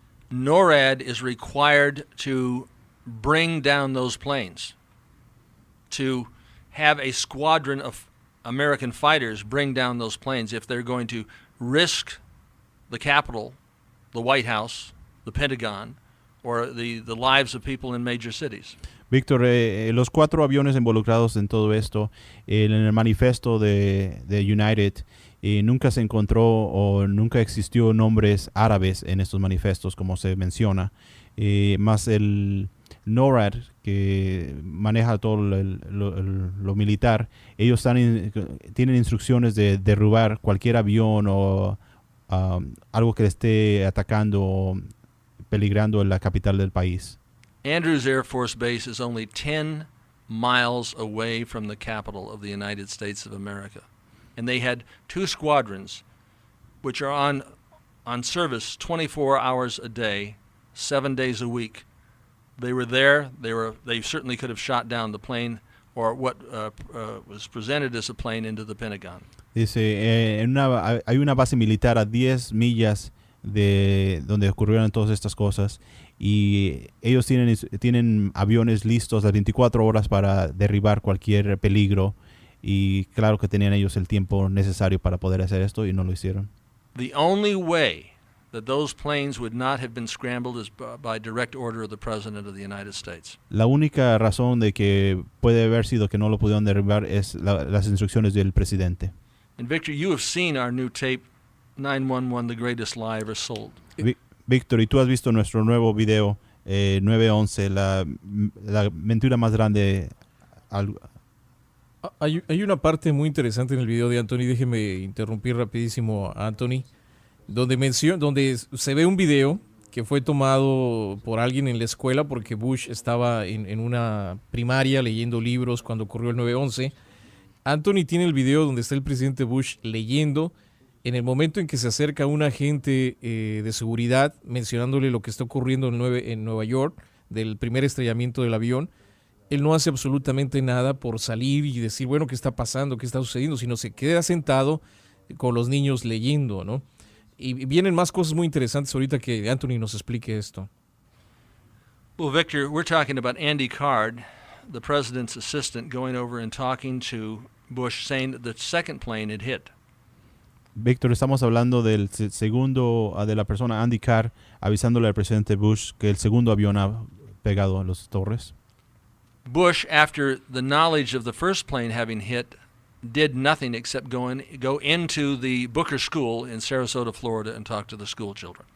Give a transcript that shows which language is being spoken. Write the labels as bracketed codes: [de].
[en] NORAD is required to bring down those planes, to have a squadron of American fighters bring down those planes if they're going to risk the Capitol, the White House, the Pentagon, or the lives of people in major cities. [es] Víctor, los 4 aviones involucrados en todo esto, en el manifiesto de United, nunca se encontró o nunca existió nombres árabes en estos manifiestos, como se menciona, más el NORAD, que maneja todo lo militar. Ellos tienen instrucciones de derribar cualquier avión o algo que esté atacando o peligrando en la capital del país. [en] Andrews Air Force Base is only 10 miles away from the capital of the United States of America. And they had 2 squadrons which are on service 24 hours a day, 7 days a week. They were there. They certainly could have shot down the plane or what was presented as a plane into the Pentagon. [es] Dice, hay una base militar a 10 millas de donde ocurrieron todas estas cosas, y ellos tienen aviones listos las 24 horas para derribar cualquier peligro, y claro que tenían ellos el tiempo necesario para poder hacer esto y no lo hicieron. [en] The only way that those planes would not have been scrambled is by direct order of the President of the United States. [es] La única razón de que puede haber sido que no lo pudieron derribar es las instrucciones del presidente. [en] And Victor, you have seen our new tape, 911, The Greatest Lie Ever Sold. [es] Víctor, y tú has visto nuestro nuevo video, 911, la mentira más grande. Hay una parte muy interesante en el video de Anthony, déjeme interrumpir rapidísimo a Anthony, donde se ve un video que fue tomado por alguien en la escuela porque Bush estaba en una primaria leyendo libros cuando ocurrió el 9/11. Anthony tiene el video donde está el presidente Bush leyendo en el momento en que se acerca un agente de seguridad mencionándole lo que está ocurriendo en Nueva York, del primer estrellamiento del avión. Él no hace absolutamente nada por salir y decir, bueno, ¿qué está pasando? ¿Qué está sucediendo? Sino se queda sentado con los niños leyendo, ¿no? Y vienen más cosas muy interesantes ahorita que Anthony nos explique esto. [en] Well, Victor, we're talking about Andy Card, the president's assistant, going over and talking to Bush, saying that the second plane had hit. [es] Víctor, estamos hablando del segundo, de la persona Andy Card, avisándole al presidente Bush que el segundo avión ha pegado a las torres. [en] Bush, after the knowledge of the first plane having hit, did nothing except go into the Booker School in Sarasota, Florida, and talk to the school children.